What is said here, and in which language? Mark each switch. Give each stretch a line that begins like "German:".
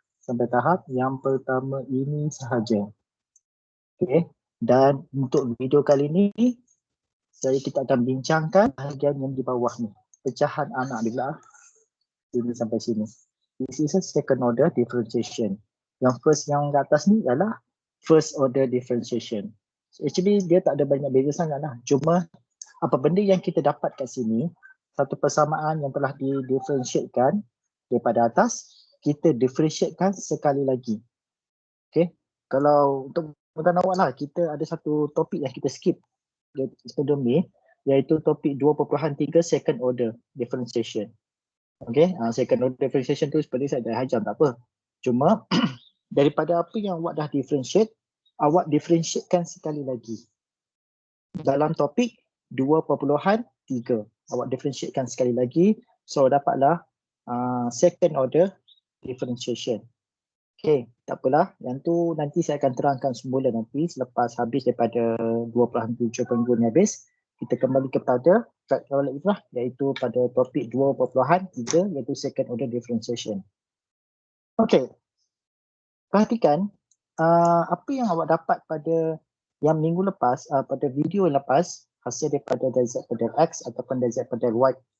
Malay: Sampai tahap yang pertama ini sahaja. Okey. Dan untuk video kali ini kita akan bincangkan bahagian yang di bawah ni. Pecahan anak di belah sini sampai sini.
English: This is a second order differentiation.
Malay: Yang first yang di atas ni adalah first order differentiation. So, actually dia tak ada banyak beza sangat lah. Cuma apa benda yang kita dapat kat sini, satu persamaan yang telah didifferentiatekan daripada atas, kita differentiatekan sekali lagi. Okay. Kalau untuk mudah awak lah, kita ada satu topik yang kita skip sebelum ni, iaitu topik 2.3 second order differentiation. Okay, second order differentiation tu seperti saya dah hajam, tak apa. Cuma daripada apa yang awak dah differentiate, awak differentiatekan sekali lagi. Dalam topik 2.3, awak differentiatekan sekali lagi. So dapatlah second order differentiation. Okay, tak apalah. Yang tu nanti saya akan terangkan semula nanti selepas habis daripada 2.7.2 ni habis. Kita kembali kepada praktikal ikrah iaitu pada topik 2.3 iaitu second order differentiation. Okey. Perhatikan apa yang awak dapat pada yang minggu lepas, pada video yang lepas, hasil daripada del Z pada del X ataupun del Z pada del Y.